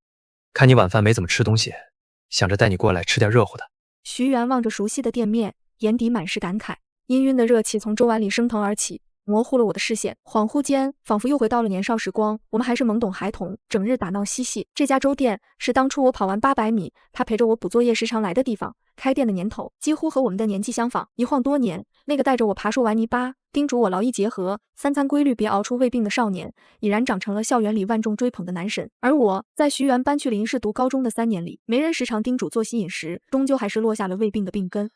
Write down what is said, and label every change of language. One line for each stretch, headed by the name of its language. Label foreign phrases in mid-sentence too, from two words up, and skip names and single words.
Chinese: 看你晚飯沒怎麼吃東西，想着帶你過來吃點熱乎的。徐媛望着熟悉的店面，眼底滿是感慨。氤氲的熱氣從粥碗裡升騰而起，模糊了我的視線。恍惚間，仿佛又回到了年少時光，我們還是懵懂孩童，整日打鬧嬉戏。这家粥店是當初我跑完800米，他陪着我補作業時常來的地方。開店的年頭幾乎和我們的年紀相仿，一晃多年，那個帶着我爬樹玩泥巴，叮囑我勞逸結合、3餐規律別熬出胃病的少年，已然長成了校園裡萬眾追捧的男神。而我在徐媛搬去臨市讀高中的3年裡，沒人時常叮囑作息飲食，終究還是落下了胃病的病根。